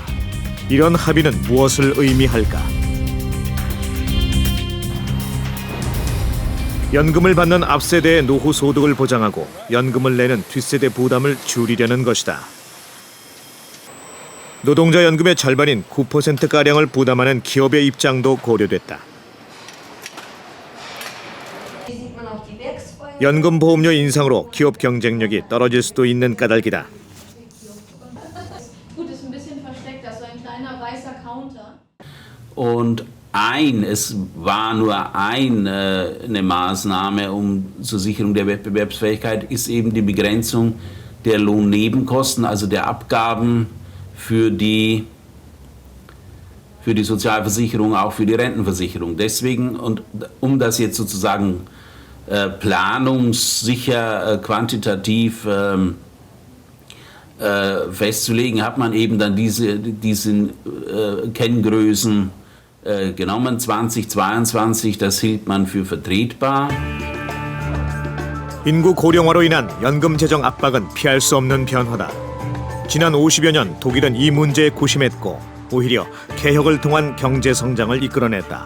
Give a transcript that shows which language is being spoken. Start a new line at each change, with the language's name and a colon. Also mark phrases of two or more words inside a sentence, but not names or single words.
Korean: 이런 합의는 무엇을 의미할까? 연금을 받는 앞세대의 노후 소득을 보장하고 연금을 내는 뒷세대 부담을 줄이려는 것이다. 노동자 연금의 절반인 9%가량을 부담하는 기업의 입장도 고려됐다. 연금 보험료 인상으로 기업 경쟁력이 떨어질 수도 있는 까닭이다.
German: Und es war nur eine Maßnahme zur Sicherung der Wettbewerbsfähigkeit, ist eben die Begrenzung der Lohnnebenkosten, also der Abgaben für die Sozialversicherung, auch für die Rentenversicherung. Deswegen, und um das jetzt sozusagen planungssicher, quantitativ festzulegen, hat man eben dann diesen Kenngrößen genommen. 2022, das hielt man für vertretbar.
Korean: 인구 고령화로 인한 연금 재정 압박은 피할 수 없는 변화다. 지난 50여 년 독일은 이 문제에 고심했고 오히려 개혁을 통한 경제 성장을 이끌어냈다.